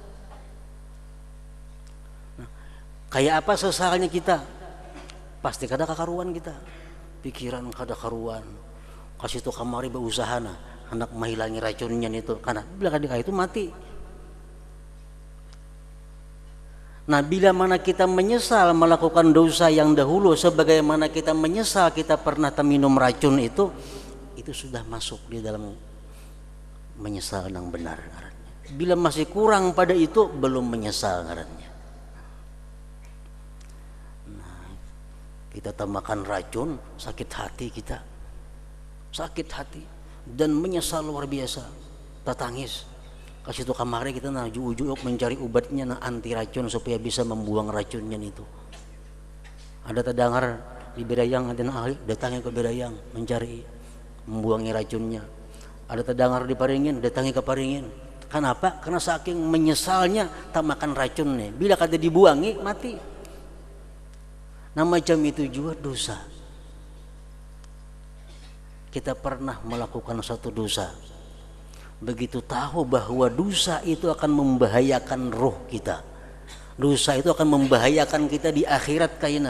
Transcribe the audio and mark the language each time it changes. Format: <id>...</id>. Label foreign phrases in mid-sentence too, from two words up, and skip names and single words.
<bjn>Nah, kayak apa sesalnya kita? Pasti kada kakaruan kita. Pikiran kada karuan. Kasih tu kamari berusaha nah, hendak menghilangi racunnya itu. Karena bila kada itu mati.</bjn> <id>Nah, bila mana kita menyesal melakukan dosa yang dahulu, sebagaimana kita menyesal kita pernah minum racun itu sudah masuk di dalam menyesal yang benar ngarannya. Bila masih kurang pada itu, belum menyesal ngarannya. Nah, kita tambahkan racun, sakit hati kita, sakit hati dan menyesal luar biasa, tatangis.</id> <bjn>Kasih tu kamari kita nah ujuk-ujuk mencari obatnya nah anti racun supaya bisa membuang racunnya itu.</bjn> <id>Ada terdengar di Berayang ada ahli datangi ke Berayang mencari membuangi racunnya. Ada terdengar di Paringin datangi ke Paringin. Kenapa? Karena saking menyesalnya tak makan racunnya.</id> <bjn>Bila kada dibuangi mati. Nah, macam itu juga dosa.</bjn> <id>Kita pernah melakukan satu dosa. Begitu tahu bahwa dosa itu akan membahayakan roh kita, dosa itu akan membahayakan kita di akhirat kayaknya.</id>